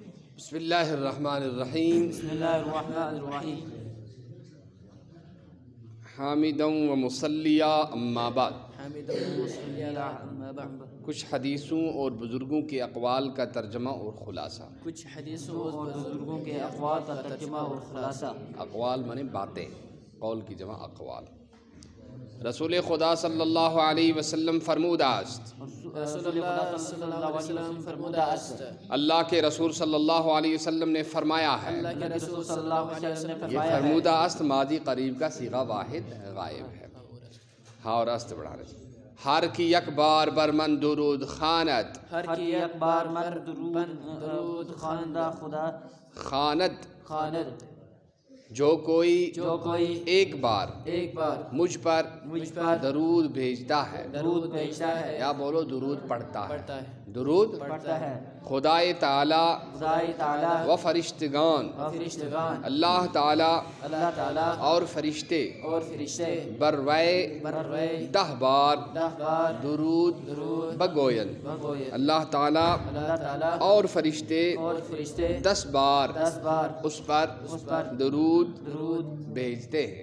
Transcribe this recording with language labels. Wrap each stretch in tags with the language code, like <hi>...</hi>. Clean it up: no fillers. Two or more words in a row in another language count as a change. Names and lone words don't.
<ar>بسم اللہ الرحمن الرحیم بسم اللہ الرحمن الرحیم حامدا و مصلیہ اما بعد حامد صلی اللہ اما بعد</ar> <ur>کچھ حدیثوں اور بزرگوں کے اقوال کا ترجمہ اور خلاصہ۔ کچھ حدیثوں اور بزرگوں کے اقوال کا ترجمہ اور خلاصہ۔ اقوال معنی باتیں، قول کی جمع اقوال۔</ur> <fa>رسول خدا</fa> <ar>صلی اللہ علیہ وسلم</ar> <fa>فرمودہ است، رسول اللہ</fa> <ar>صلی اللہ علیہ وسلم</ar> <fa>فرمودہ است،</fa> <ur>اللہ کے رسول</ur> <ar>صلی اللہ علیہ وسلم</ar> <ur>نے فرمایا ہے۔ اللہ کے رسول</ur> <ar>صلی اللہ علیہ وسلم</ar> <ur>نے یہ فرمایا ہے۔</ur> <fa>فرمودہ است</fa> <ur>ماضی قریب کا صیغہ واحد غائب ہے۔ ہاں اور است بڑھانے سے</ur> <fa>ہر کی یک بار بر من درود خواند، ہر کی یک بار مر درود خواندہ خدا خواند خواند،</fa> <ur>جو کوئی ایک بار ایک بار مجھ پر درود بھیجتا ہے، درود بھیجتا ہے یا بولو درود پڑھتا ہے، پڑھتا ہے درود پڑھتا ہے،</ur> <fa>خدائے تعالی خدائے تعالی و فرشتگان، و فرشتگان،</fa> <ur>اللہ تعالی اللہ تعالی اور فرشتے اور فرشتے</ur> <fa>بروئے بروئے 10 بار 10 بار درود بگوین، بگوئے،</fa> <ur>اللہ تعالی اللہ تعالی اور فرشتے اور فرشتے 10 بار 10 بار اس پر درود بھیجتے ہیں۔</ur>